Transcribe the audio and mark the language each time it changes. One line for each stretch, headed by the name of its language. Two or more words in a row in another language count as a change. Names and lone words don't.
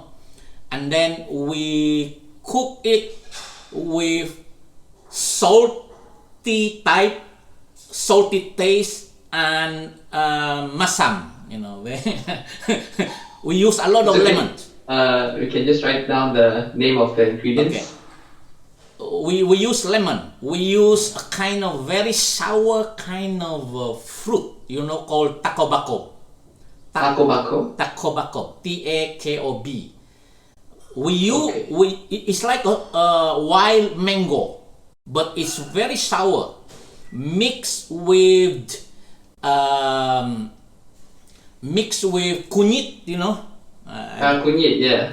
English: And then we cook it with salty taste and masam, you know. We use a lot of lemon. We can just write down the name of the ingredients. Okay. We use lemon. We use a kind of very sour kind of fruit, you know, called takobako. Takobako. T-A-K-O-B. It's like a wild mango, but it's very sour, mixed with kunyit, you know. Kunyit, yeah.